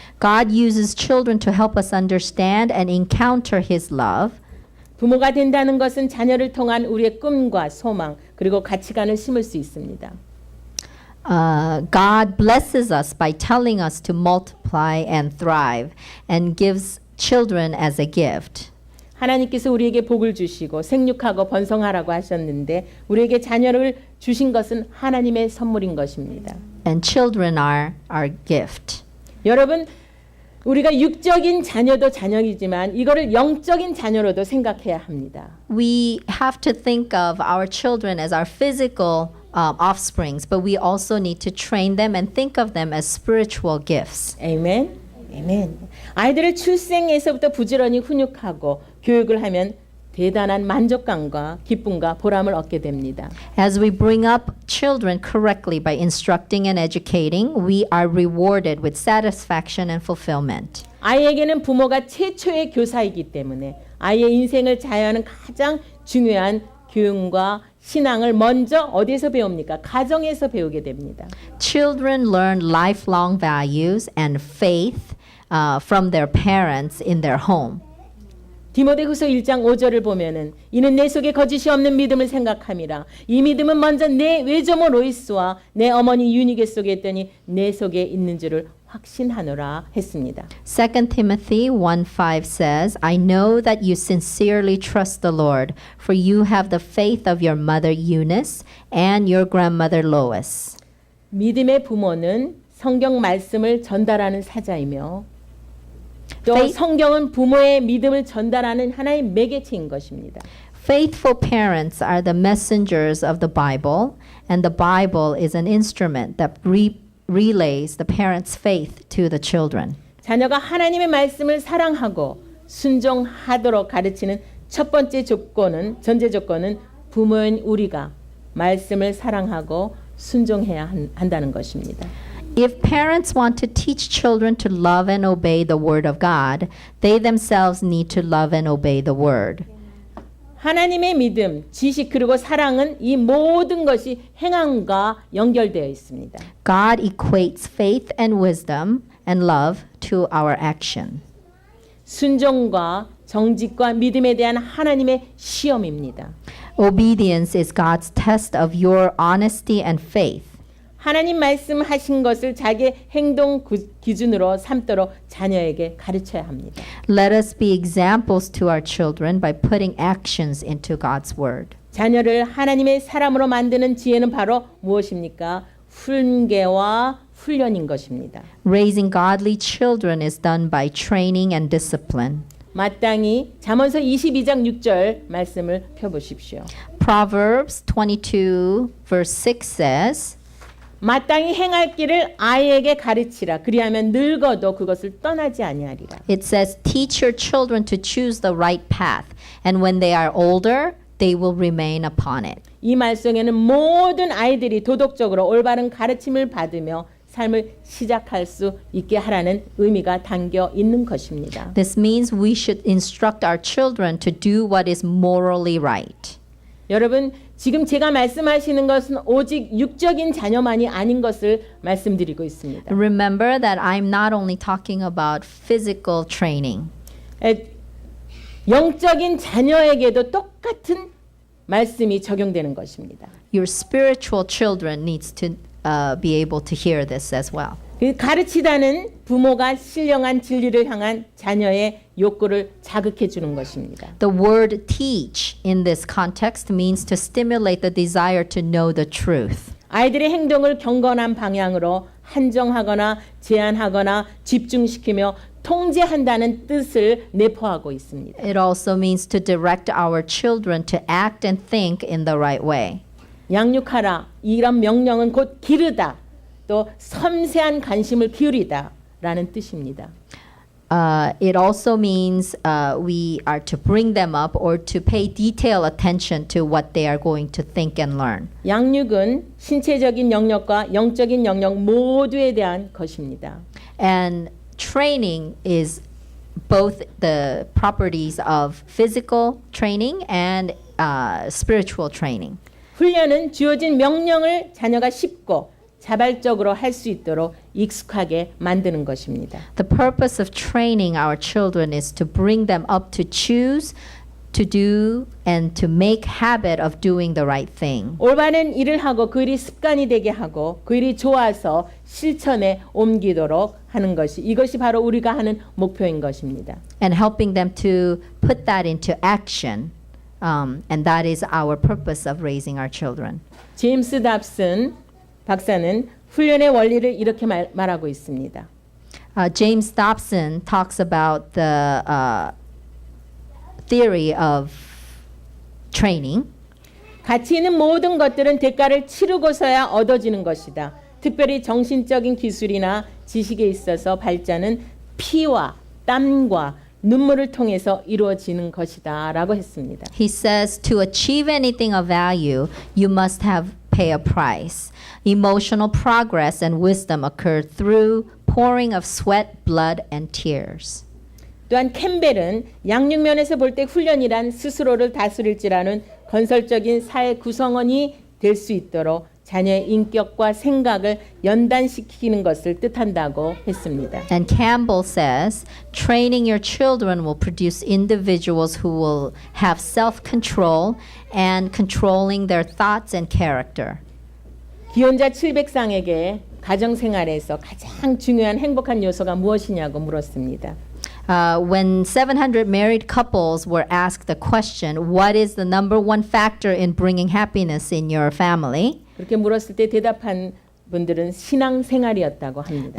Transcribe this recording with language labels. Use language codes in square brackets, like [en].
[en] God uses children to help us understand and encounter His love. [ko] 부모가 된다는 것은 자녀를 통한 우리의 꿈과 소망 그리고 가치관을 심을 수 있습니다. [en] God blesses us by telling us to multiply and thrive and gives children as a gift. [ko] 하나님께서 우리에게 복을 주시고 생육하고 번성하라고 하셨는데 우리에게 자녀를 주신 것은 하나님의 선물인 것입니다. [en] And children are our gift. [ko] 여러분 우리가 육적인 자녀도 자녀이지만 이거를 영적인 자녀로도 생각해야 합니다. [en] We have to think of our children as our physical offsprings, but we also need to train them and think of them as spiritual gifts. [ko] 아멘. 아멘. 아이들을 출생에서부터 부지런히 훈육하고 교육을 하면 대단한 만족감과 기쁨과 보람을 얻게 됩니다. [en] As we bring up children correctly by instructing and educating, we are rewarded with satisfaction and fulfillment. [ko] 아이에게는 부모가 최초의 교사이기 때문에 아이의 인생을 자유하는 가장 중요한 교육과 신앙을 먼저 어디에서 배웁니까? 가정에서 배우게 됩니다. [en] Children learn lifelong values and faith from their parents in their home. [ko] 디모데후서 1장 5절을 보면은 이는 내 속에 거짓이 없는 믿음을 생각함이라. 이 믿음은 먼저 내 외조모 로이스와 내 어머니 유니게 속에 있더니 내 속에 있는 줄을 확신하노라 했습니다. [en] 2 Timothy 1:5 says, I know that you sincerely trust the Lord, for you have the faith of your mother Eunice and your grandmother Lois. [ko] 믿음의 부모는 성경 말씀을 전달하는 사자이며 또 [en] Faith- [ko] 성경은 부모의 믿음을 전달하는 하나의 매개체인 것입니다. [en] Faithful parents are the messengers of the Bible, and the Bible is an instrument that relays the parents' faith to the children. [ko] 자녀가 하나님의 말씀을 사랑하고 순종하도록 가르치는 첫 번째 전제 조건은 부모인 우리가 말씀을 사랑하고 순종해야 한다는 것입니다. [en] If parents want to teach children to love and obey the Word of God, they themselves need to love and obey the Word. [ko] 하나님의 믿음, 지식 그리고 사랑은 이 모든 것이 행함과 연결되어 있습니다. [en] God equates faith and wisdom and love to our action. [ko] 순종과 정직과 믿음에 대한 하나님의 시험입니다. [en] Obedience is God's test of your honesty and faith. [ko] 하나님 말씀하신 것을 자기의 행동 기준으로 삼도록 자녀에게 가르쳐야 합니다. [en] Let us be examples to our children by putting actions into God's Word. [ko] 자녀를 하나님의 사람으로 만드는 지혜는 바로 무엇입니까? 훈계와 훈련인 것입니다. [en] Raising godly children is done by training and discipline. [ko] 마땅히 잠언서 22장 6절 말씀을 펴보십시오. [en] Proverbs 22 verse 6 says, [ko] 마땅히 행할 길을 아이에게 가르치라. 그리하면 늙어도 그것을 떠나지 아니하리라. [en] it says, teach your children to choose the right path, and when they are older, they will remain upon it. [ko] 이 말 속에는 모든 아이들이 도덕적으로 올바른 가르침을 받으며 삶을 시작할 수 있게 하라는 의미가 담겨 있는 것입니다. [en] This means we should instruct our children to do what is morally right. [ko] 여러분, 지금 제가 말씀하시는 것은 오직 육적인 자녀만이 아닌 것을 말씀드리고 있습니다. [en] Remember that I'm not only talking about physical training. [ko] 영적인 자녀에게도 똑같은 말씀이 적용되는 것입니다. [en] Your spiritual children needs to be able to hear this as well. [ko] 그 가르치다는 부모가 신령한 진리를 향한 자녀의 욕구를 자극해 주는 것입니다. [en] The word teach in this context means to stimulate the desire to know the truth. [ko] 아이들의 행동을 경건한 방향으로 한정하거나 제한하거나 집중시키며 통제한다는 뜻을 내포하고 있습니다. [en] It also means to direct our children to act and think in the right way. [ko] 양육하라. 이런 명령은 곧 기르다. 또 섬세한 관심을 기울이다 라는 뜻입니다. [en] It also means we are to bring them up or to pay detailed attention to what they are going to think and learn. [ko] 양육은 신체적인 영역과 영적인 영역 모두에 대한 것입니다. [en] And training is both the properties of physical training and spiritual training. [ko] 훈련은 주어진 명령을 자녀가 쉽고 자발적으로 할 수 있도록 익숙하게 만드는 것입니다. [en] The purpose of training our children is to bring them up to choose, to do, and to make habit of doing the right thing. [ko] 올바른 일을 하고 그 일이 습관이 되게 하고 그 일이 좋아서 실천에 옮기도록 하는 것이 이것이 바로 우리가 하는 목표인 것입니다. [en] And helping them to put that into action. And that is our purpose of raising our children. [ko] 제임스 답슨 박사는 훈련의 원리를 이렇게 말하고 있습니다. [en] James Dobson talks about the theory of training. [ko] 가치 있는 모든 것들은 대가를 치르고서야 얻어지는 것이다. 특별히 정신적인 기술이나 지식에 있어서 발전은 피와 땀과 눈물을 통해서 이루어지는 것이다 라고 했습니다. [en] He says to achieve anything of value, you must have pay a price. Emotional progress and wisdom occur through pouring of sweat, blood, and tears. [ko] 또한 캠벨은 양육면에서 볼 때 훈련이란 스스로를 다스릴지라는 건설적인 사회 구성원이 될 수 있도록 자녀의 인격과 생각을 연단시키는 것을 뜻한다고 했습니다. [en] And Campbell says, training your children will produce individuals who will have self-control and controlling their thoughts and character. [ko] 기혼자 700상에게 가정생활에서 가장 중요한 행복한 요소가 무엇이냐고 물었습니다. [en] When 700 married couples were asked the question, what is the number one factor in bringing happiness in your family? [ko] 그렇게 물었을 때 대답한 분들은 신앙생활이었다고 합니다.